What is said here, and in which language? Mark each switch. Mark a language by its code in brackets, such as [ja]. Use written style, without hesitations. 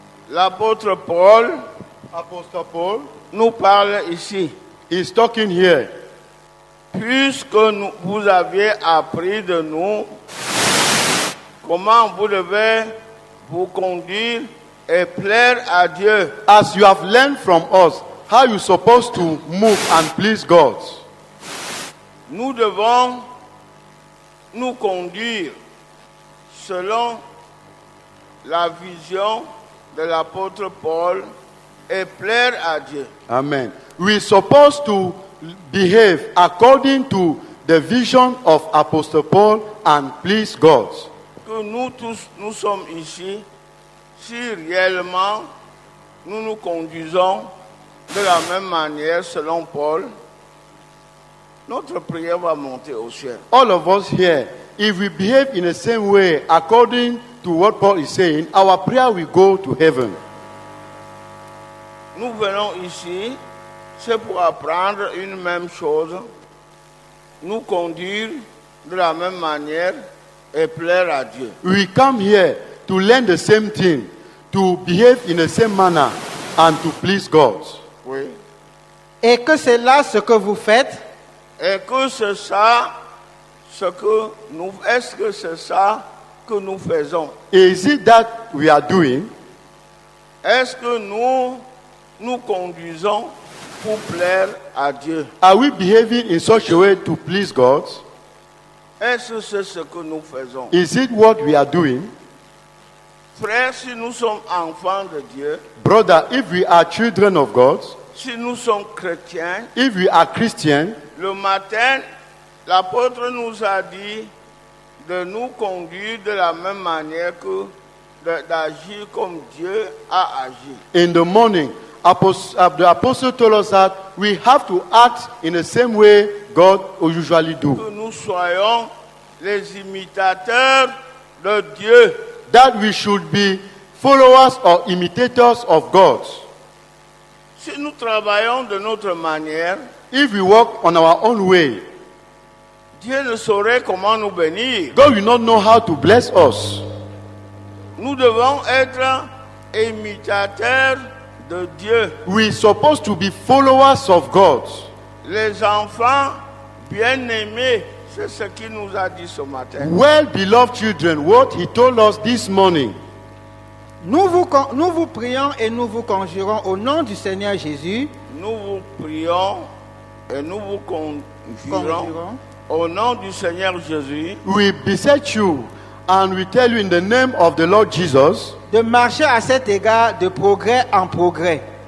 [fr] L'apôtre Paul [en] Apostle Paul [fr] nous parle ici. [en] is talking here. [fr] Puisque vous aviez appris de nous comment vous devez vous conduire et plaire à Dieu. [en] As you have learned from us how you're supposed to move and please God, [fr] Nous devons nous conduire selon la vision de l'apôtre Paul et plaire à Dieu. [en] amen. We're supposed to behave according to the vision of Apostle Paul and please God. [fr] Que nous tous, nous sommes ici, si réellement nous nous conduisons de la même manière selon Paul, notre prière va monter au ciel. [en] All of us here, if we behave in the same way according to what Paul is saying, our prayer will go to heaven. [fr] Nous venons ici, c'est pour apprendre une même chose, nous conduire de la même manière et plaire à Dieu. [en] We come here to learn the same thing, to behave in the same manner and to please God. [fr] Oui. Et que c'est là ce que vous faites, Et que c'est ça, est-ce que c'est ça que nous faisons? [en] Is it that we are doing? [fr] Est-ce que nous conduisons pour plaire à Dieu? [en] Are we behaving in such a way to please God? [fr] Est-ce que c'est ce que nous faisons? [en] Is it what we are doing? [fr] Frères, si nous sommes enfants de Dieu, [en] Brother, if we are children of God, [fr] si nous sommes chrétiens, [en] if we are Christian, [fr] le matin, l'apôtre nous a dit de nous conduire de la même manière que d'agir comme Dieu a agi. [en] in the morning, the apostle told us that we have to act in the same way God usually do. [fr] Que nous soyons les imitateurs de Dieu. [en] That we should be followers or imitators of God. [fr] Si nous travaillons de notre manière, [en] If we walk on our own way, [fr] Dieu ne saurait comment nous bénir. [en] God will not know how to bless us. [fr] Nous devons être imitateurs de Dieu. [en] We're supposed to be followers of God. [fr] Les enfants bien-aimés, c'est ce qu'il nous a dit ce matin. [en] Well-beloved children, what he told us this morning. [fr] Nous vous prions et nous vous conjurons au nom du Seigneur Jésus. Nous vous prions et nous vous conjurons au nom du Seigneur Jésus [en] We beseech you and we tell you in the name of the Lord Jesus [fr] de marcher à cet égard de progrès en progrès.